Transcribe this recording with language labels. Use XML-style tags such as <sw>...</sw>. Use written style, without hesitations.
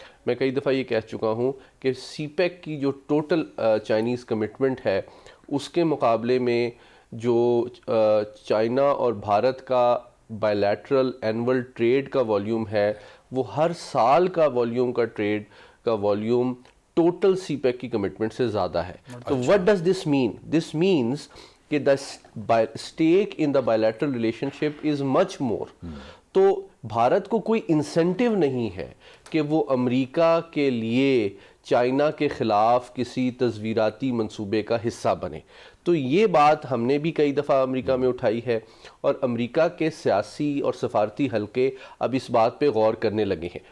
<ur>میں کئی دفعہ یہ کہہ چکا ہوں کہ سی پیک کی جو ٹوٹل چائنیز کمٹمنٹ ہے اس کے مقابلے میں جو چائنا اور بھارت کا بائیلیٹرل اینول ٹریڈ کا والیوم ہے وہ ہر سال کا والیوم کا ٹریڈ کا والیوم ٹوٹل سی پیک کی کمٹمنٹ سے زیادہ ہے.</ur> <en>تو what does this mean? This means کہ the stake in the bilateral relationship is much more.</en> <ur>تو بھارت کو کوئی انسینٹیو نہیں ہے کہ وہ امریکہ کے لیے چائنا کے خلاف کسی تصویراتی منصوبے کا حصہ بنے. تو یہ بات ہم نے بھی کئی دفعہ امریکہ میں اٹھائی ہے، اور امریکہ کے سیاسی اور سفارتی حلقے اب اس بات پہ غور کرنے لگے ہیں.</ur>